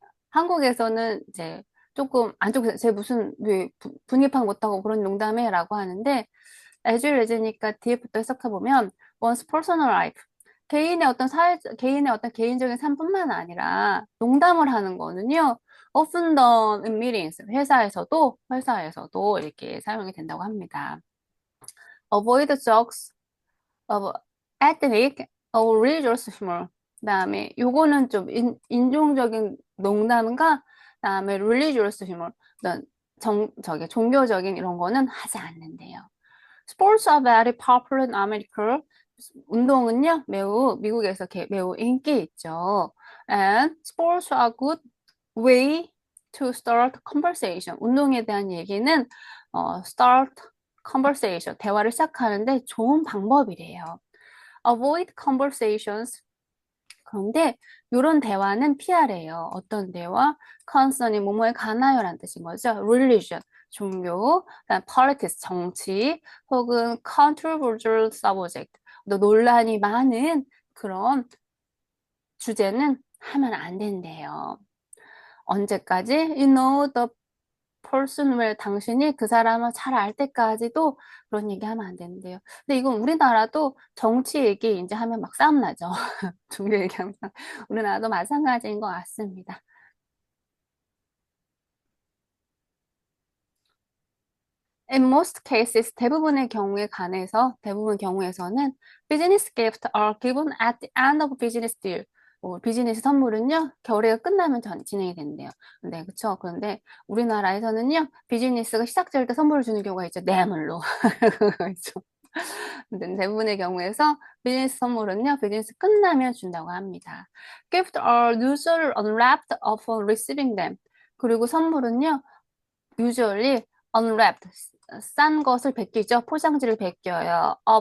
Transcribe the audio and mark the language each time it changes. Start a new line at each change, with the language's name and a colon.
Korean: 한국에서는 이제 조금 안쪽 제 무슨 왜 분위기 파악 못하고 그런 농담해라고 하는데 as well as니까 뒤에부터 해석해 보면
English: one's personal life
Korean: 개인의 어떤 개인적인 삶뿐만 아니라 농담을 하는 거는요
English: often done in meetings
Korean: 회사에서도 이렇게 사용이 된다고 합니다.
English: Avoid jokes of ethnic or religious humor.
Korean: 그다음에 요거는 좀 인종적인 농담과 그다음에
English: religious humor.
Korean: 어떤 종교적인 이런 거는 하지 않는데요.
English: Sports are very popular in America.
Korean: 운동은요, 미국에서 매우 인기 있죠.
English: And sports are good way to start conversation.
Korean: 운동에 대한 얘기는
English: start conversation,
Korean: 대화를 시작하는데 좋은 방법이래요.
English: Avoid conversations.
Korean: 그런데 이런 대화는 피하래요. 어떤 대화? concern이 뭐뭐에 관하여라는 뜻인 거죠. religion, 종교, 그다음 politics, 정치, 혹은
English: controversial subject,
Korean: 또 논란이 많은 그런 주제는 하면 안 된대요. 언제까지?
English: You know the person well.
Korean: 당신이 그 사람을 잘 알 때까지도 그런 얘기 하면 안 된대요. 근데 이건 우리나라도 정치 얘기 이제 하면 막 싸움 나죠. 종교 얘기하면 우리나라도 마찬가지인 것 같습니다.
English: In most cases,
Korean: 대부분 경우에서는
English: business gifts are given at the end of business deal.
Korean: 비즈니스 선물은요, 거래가 끝나면 진행이 된대요. 네, 그쵸. 그런데 우리나라에서는요, 비즈니스가 시작될 때 선물을 주는 경우가 있죠. 뇌물로. 그렇죠. 근데 대부분의 경우에서 비즈니스 선물은요, 비즈니스 끝나면 준다고 합니다.
English: Gifts are usually unwrapped upon receiving them.
Korean: 그리고 선물은요,
English: usually unwrapped,
Korean: 싼 것을 벗기죠. 포장지를 벗겨요.